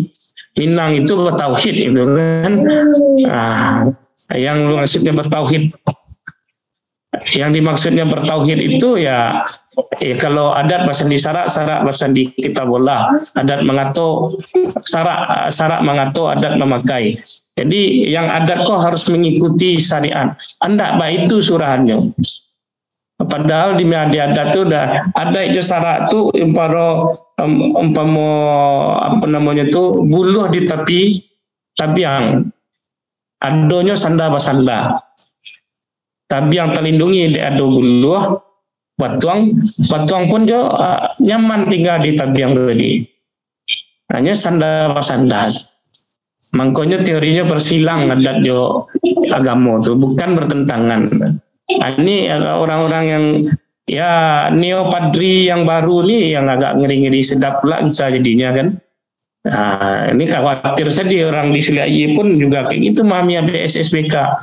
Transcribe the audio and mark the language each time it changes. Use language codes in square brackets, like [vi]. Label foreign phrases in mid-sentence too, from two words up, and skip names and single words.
[id] Minang itu bertauhid itu kan. Nah, yang maksudnya bertauhid, yang dimaksudnya bertauhid itu ya kalau adat bahasa di sarak bahasa di kitabullah, adat mengatur sarak mengatur, adat memakai. Jadi yang adat kok harus mengikuti syariat. Anda baik itu surahannya. Padahal di adat itu udah ada itu sarak itu umpama apa namanya itu buluh di tepi tabiang. [min] Adonyo sanda basanda. Tabiang terlindungi di ado buluh. Batuang pun jo nyaman tinggal di tabiang tadi. [id] Hanya [min] sanda basanda. [id] Makanya teorinya bersilang adat jo agama itu bukan bertentangan. Ini orang-orang yang ya neo padri yang baru nih yang agak ngeri-ngeri sedap pula kita jadinya kan. Nah, ini khawatir saya di orang di Suliayi pun juga kayak gitu memahami BSSBK.